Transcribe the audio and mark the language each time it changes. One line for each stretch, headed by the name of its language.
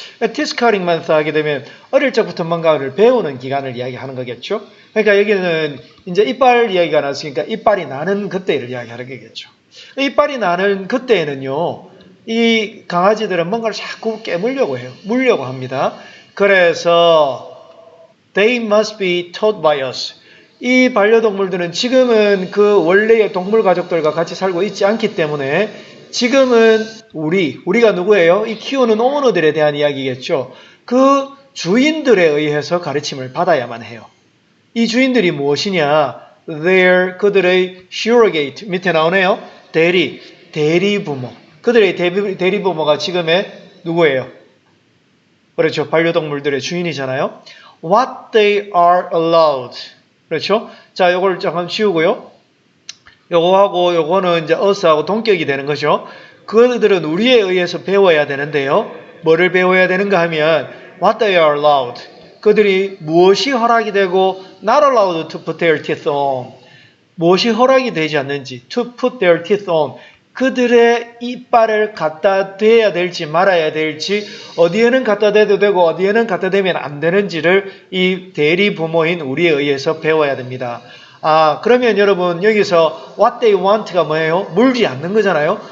English: teeth cutting
Korean: 만 하게 되면 어릴 적부터 뭔가를 배우는 기간을 이야기하는 거겠죠. 그러니까 여기는 이제 이빨 이야기가 나왔으니까 이빨이 나는 그때를 이야기하는 거겠죠. 이빨이 나는 그때에는요. 이 강아지들은 뭔가를 자꾸 깨물려고 해요. 물려고 합니다. 그래서
English: they must be taught by us.
Korean: 이 반려동물들은 지금은 그 원래의 동물 가족들과 같이 살고 있지 않기 때문에 지금은 우리가 누구예요? 이 키우는 오너들에 대한 이야기겠죠. 그 주인들에 의해서 가르침을 받아야만 해요. 이 주인들이 무엇이냐? 그들의 surrogate 밑에 나오네요. 대리부모. 그들의 대리부모가 지금의 누구예요? 그렇죠. 반려동물들의 주인이잖아요.
English: What they are allowed.
Korean: 그렇죠? 자, 요걸 잠깐 지우고요. 요거하고 요거는 이제 us하고 동격이 되는 거죠. 그들은 우리에 의해서 배워야 되는데요. 뭐를 배워야 되는가 하면
English: what they are allowed.
Korean: 그들이 무엇이 허락이 되고
English: not allowed to put their teeth on.
Korean: 무엇이 허락이 되지 않는지
English: to put their teeth on.
Korean: 그들의 이빨을 갖다 대야 될지 말아야 될지 어디에는 갖다 대도 되고 어디에는 갖다 대면 안 되는지를 이 대리 부모인 우리에 의해서 배워야 됩니다. 그러면 여러분 여기서
English: what they want
Korean: 가 뭐예요? 물지 않는 거잖아요.